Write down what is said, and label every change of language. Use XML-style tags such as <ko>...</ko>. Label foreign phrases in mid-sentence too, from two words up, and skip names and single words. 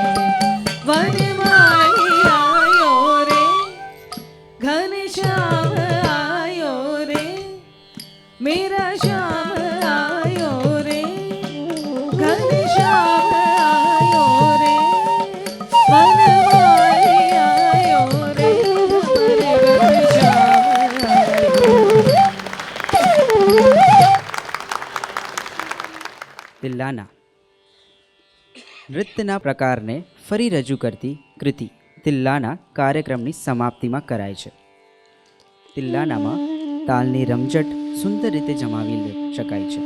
<hi>वनमाली आयो रे, घनश्याम आयो रे, मेरा श्याम आयो रे, घनश्याम आयो रे, वनमाली आयो रे, हमारे घर श्याम आयो रे।</hi> <gu>પિલ્લાના નૃત્યના પ્રકારને ફરી રજૂ કરતી કૃતિ તિલ્લાના કાર્યક્રમની સમાપ્તિમાં કરાય છે. તિલ્લાનામાં તાલની રમઝટ સુંદર રીતે જમાવી શકાય છે.</gu>